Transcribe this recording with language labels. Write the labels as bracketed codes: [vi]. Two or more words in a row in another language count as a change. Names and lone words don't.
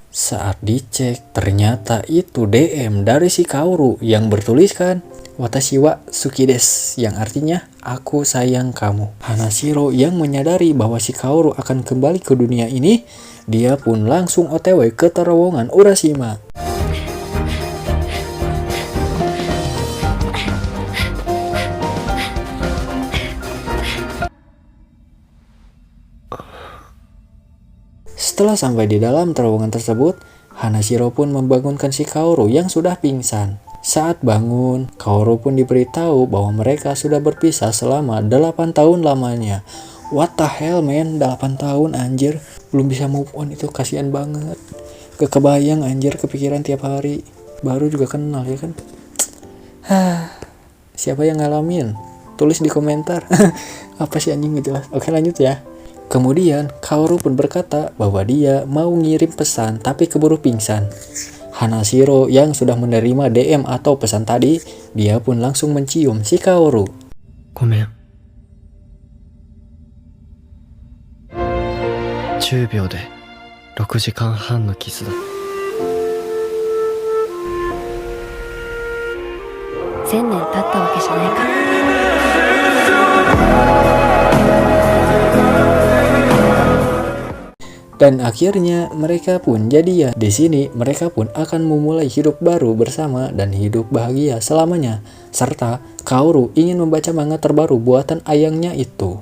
[id] Saat dicek, ternyata itu DM dari si Kaoru yang bertuliskan [ja] Watashi wa suki desu, [id] yang artinya aku sayang kamu. Hanashiro yang menyadari bahwa si Kaoru akan kembali ke dunia ini, dia pun langsung OTW ke terowongan Urashima. Setelah sampai di dalam terowongan tersebut, Hanashiro pun membangunkan si Kaoru yang sudah pingsan. Saat bangun, Kaoru pun diberitahu bahwa mereka sudah berpisah selama 8 tahun lamanya. [en] What the hell, man? [id] 8 tahun anjir, belum bisa [en] move on, [id] itu kasihan banget. Kebayang anjir, kepikiran tiap hari. baru juga kenal ya kan. Siapa yang ngalamin? Tulis di komentar. Apa sih anjing gitu lah. Oke, lanjut ya. Kemudian Kaoru pun berkata bahwa dia mau ngirim pesan tapi keburu pingsan. Hanashiro yang sudah menerima DM atau pesan tadi, dia pun langsung mencium si Kaoru. [ja] ごめん。10秒で6時間半のキスだ。 1000年経ったわけじゃないから。 [id] Dan akhirnya mereka pun jadian. Di sini mereka pun akan memulai hidup baru bersama dan hidup bahagia selamanya. Serta Kaoru ingin membaca manga terbaru buatan ayangnya itu.